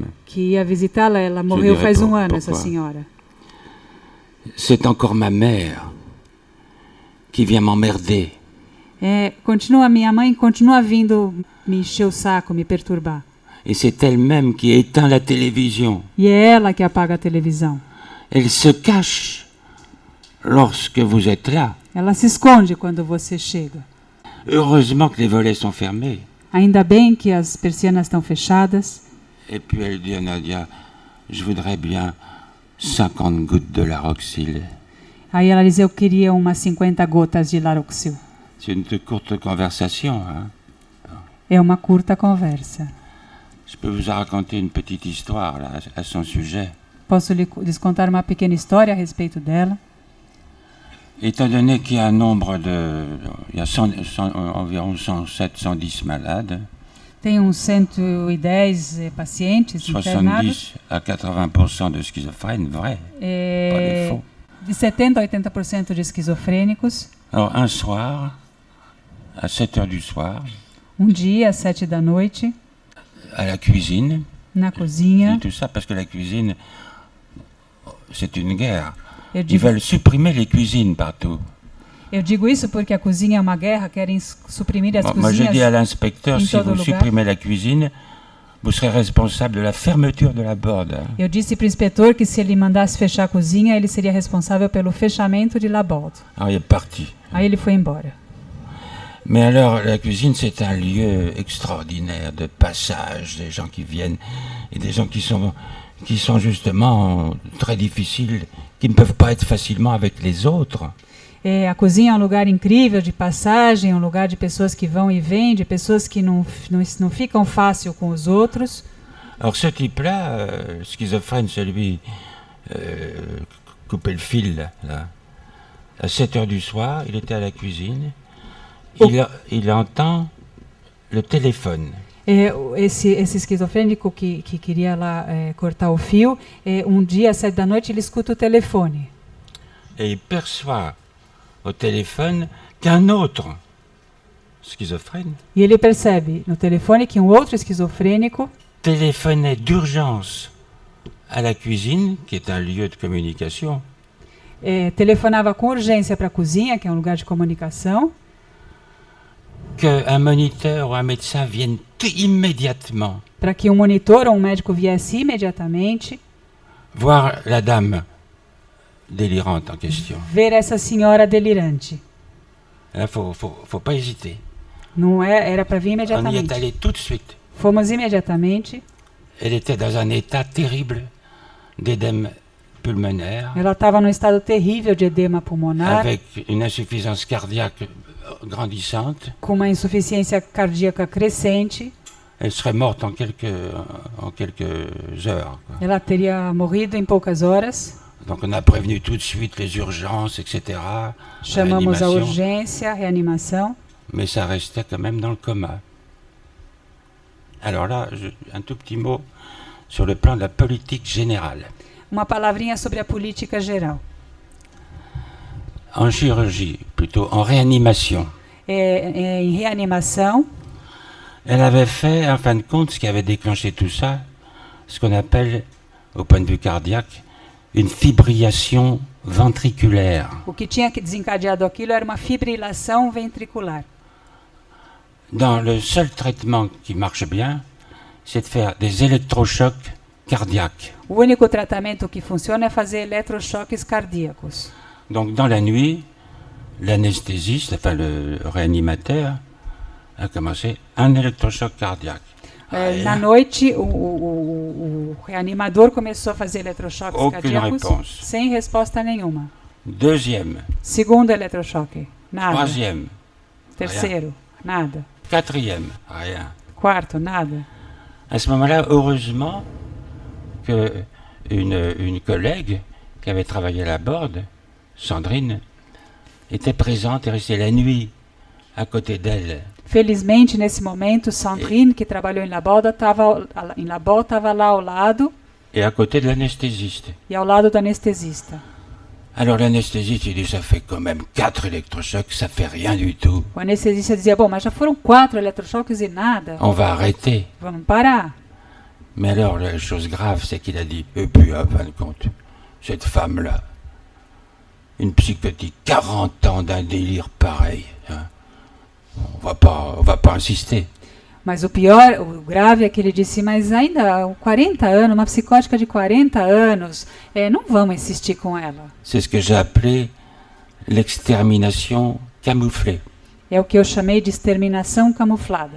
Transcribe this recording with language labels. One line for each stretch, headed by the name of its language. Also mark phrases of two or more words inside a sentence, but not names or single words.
Portuguese: que ia visitá-la. Ela morreu
French: dirai
Portuguese: faz por- ano, essa
French: pourquoi.
Portuguese: senhora.
French: C'est encore ma mère qui vient m'emmerder.
Portuguese: Minha mãe continua vindo me encher o saco, me perturbar.
French: Et c'est elle-même qui éteint la télévision.
Portuguese: E é ela que apaga a televisão.
French: Elle se cache lorsque vous êtes là.
Portuguese: Ela se esconde quando você chega.
French: Heureusement que les volets sont fermés.
Portuguese: Ainda bem que as persianas estão fechadas.
French: Et puis elle dit à Nadia, je voudrais bien 50 gouttes de Laroxyl.
Portuguese: Aí ela diz, eu queria umas 50 gotas de Laroxil.
French: C'est une courte conversation. Hein.
Portuguese: É uma curta conversa.
French: Je peux vous raconter une petite histoire là, à son sujet.
Portuguese: Posso lhes contar uma pequena história a respeito dela?
French: Étant donné qu'il y a un nombre de... Il y a environ 107, 110 malades,
Portuguese: Tem uns 110 pacientes internados.
French: 70 à 80% de schizophrènes, vrai, pas des faux.
Portuguese: De 70 a 80% de esquizofrênicos.
French: Alors un soir, à 7 heures du soir,
Portuguese: Dia, às 7 da noite,
French: à la cuisine,
Portuguese: na
French: et
Portuguese: cozinha.
French: tout ça parce que la cuisine, c'est une guerre.
Portuguese: Eu
French: Ils
Portuguese: digo,
French: veulent supprimer les cuisines partout.
Portuguese: eu digo isso porque a cozinha é uma guerra, querem suprimir as
French: Bon, moi j'ai dit à
Portuguese: cozinhas.
French: l'inspecteur,
Portuguese: em
French: si
Portuguese: todo
French: vous
Portuguese: lugar.
French: supprimez la cuisine, vous serez responsable de la fermeture de la borde. Hein.
Portuguese: Eu disse para o inspetor que se ele mandasse fechar a cozinha, ele seria responsável pelo fechamento de Laborde.
French: Alors il est parti.
Portuguese: Aí ele foi embora.
French: Mais alors, la cuisine, c'est un lieu extraordinaire de passage, des gens qui viennent, et des gens qui sont justement très difficiles, qui ne peuvent pas être facilement avec les autres.
Portuguese: A cozinha é um lugar incrível de passagem, um lugar de pessoas que vão e vêm, de pessoas que não ficam fácil com os outros.
French: Alors ce type-là, schizophrène, celui coupé le fil, là, à 7 heures du soir, il était à la cuisine, il entend le téléphone.
Portuguese: Esse esquizofrênico que queria lá cortar o fio, dia às 7 da noite ele escuta o telefone.
French: Et il perçoit au téléphone qu'un autre schizophrène
Portuguese: E ele percebe no telefone que outro esquizofrênico
French: téléphonait d'urgence à la cuisine, qui est un lieu de communication,
Portuguese: telefonava com urgência para a cozinha, que é um lugar de comunicação,
French: qu'un moniteur ou un médecin vienne immédiatement
Portuguese: para que um monitor ou um médico viesse imediatamente
French: voir la dame délirante en question.
Portuguese: ver essa senhora delirante.
French: Il ne faut pas hésiter.
Portuguese: Não era para vir
French: On y est
Portuguese: imediatamente.
French: allé tout de suite.
Portuguese: Fomos imediatamente.
French: Elle était dans un état terrible d'édème pulmonaire,
Portuguese: Ela estava num estado terrível de edema pulmonar,
French: avec une insuffisance cardiaque grandissante.
Portuguese: com uma insuficiência cardíaca crescente.
French: Elle serait morte en quelques heures. Quoi.
Portuguese: Ela teria morrido em poucas horas.
French: Donc on a prévenu tout de suite les urgences, etc.
Portuguese: Chamamos a
French: réanimation,
Portuguese: urgência, reanimação.
French: mais ça restait quand même dans le coma. Alors là, un tout petit mot sur le plan de la politique générale.
Portuguese: Uma palavrinha sobre a política geral.
French: En chirurgie, plutôt en réanimation,
Portuguese: Em reanimação,
French: elle avait fait, en fin de compte, ce qui avait déclenché tout ça, ce qu'on appelle, au point de vue cardiaque, une fibrillation ventriculaire.
Portuguese: O que tinha que desencadeado aquilo era uma fibrilação ventricular.
French: Dans le seul traitement qui marche bien, c'est de faire des électrochocs cardiaques.
Portuguese: O único tratamento que funciona é fazer eletrochoques cardíacos.
French: Donc dans la nuit, l'anesthésiste, enfin le réanimateur, a commencé un électrochoc cardiaque.
Portuguese: Na noite, o reanimador começou a fazer eletrochoques
French: Aucune
Portuguese: cardíacos
French: réponse.
Portuguese: sem resposta nenhuma.
French: Deuxième,
Portuguese: Segundo eletrochoque, nada.
French: troisième,
Portuguese: Terceiro, nada.
French: quatrième, rien.
Portuguese: Quarto, nada.
French: À ce moment-là, heureusement que une collègue qui avait travaillé à la Borde, Sandrine, était présente et restait la nuit à côté d'elle.
Portuguese: Felizmente, nesse momento, Sandrine, que trabalhou em Labol, estava lá ao lado
French: Et à côté de l'anesthésiste.
Portuguese: e ao lado do anestesista.
French: Alors l'anesthésiste, il dit, ça fait quand même 4 électrochocs, ça fait rien du tout.
Portuguese: O anestesista dizia, bom, mas já foram 4 eletrochoques e nada.
French: On va arrêter.
Portuguese: Vamos parar.
French: Mais alors, la chose grave, c'est qu'il a dit, et puis, à fin de compte, cette femme-là, une psychotique, 40 ans d'un délire pareil, hein, on va pas insister.
Portuguese: Mas o pior, o grave é que ele disse, mas ainda 40 anos, uma psicótica de 40 anos, não vamos insistir com ela.
French: C'est ce que j'ai appelé l'extermination camouflée.
Portuguese: É o que eu chamei de exterminação camuflada.